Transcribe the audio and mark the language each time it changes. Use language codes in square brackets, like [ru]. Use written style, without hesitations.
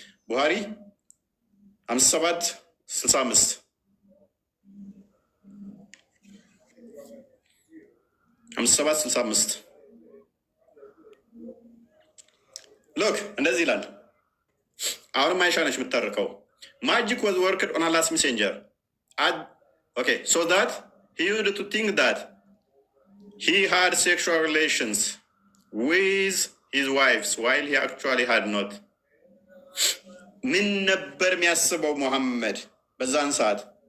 [am] ቡሃሪ 57-65 57-65 ሎክ እንደዚህ ይላል። አሁንም አይሻ ነች የምታርከው። ማጂክ [en] was worked on Allah's messenger. Okay, so that he used to think that he had sexual relations with his wives while he actually had not. [am] ምን ነበር የሚያስበው ሙሐመድ በዛን ሰዓት?